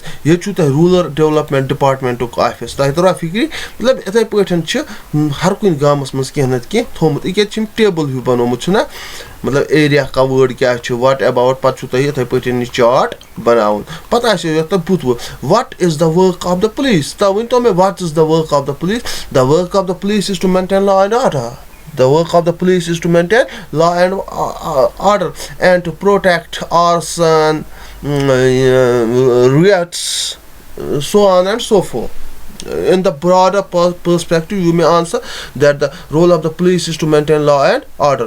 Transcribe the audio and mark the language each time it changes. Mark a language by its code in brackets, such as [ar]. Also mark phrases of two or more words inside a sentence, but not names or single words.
[ks] ییٚتہِ چھُو تۄہہِ [en] rural development departmentک [ks] آفِس تۄہہِ ترٛاو فِکرِ مطلب یِتھَے پٲٹھۍ چھِ ہر کُنہِ گامَس منٛز کینٛہہ نَتہٕ کینٛہہ تھوٚمُت ییٚکیٛاہ چھِ یِم ٹیبٕل ہیوٗ بَنومُت چھُنہ مطلب ایریا کَوٲڈ کیٛاہ چھُ [en] what about [ks] پَتہٕ چھُو تۄہہِ یِتھَے پٲٹھۍ یہِ چاٹ بَناوُن پَتہٕ آسیو یَتھ تۄہہِ بُتھ [en] what is the work of the police. [ks] تۄہہِ ؤنۍتو مےٚ [en] what is the work of the police. the work of the police is to maintain law and order. The work of the police is to maintain law and order and to protect arson, riots, so on and so forth. In the broader perspective, you may answer that the role of the police is to maintain law and order.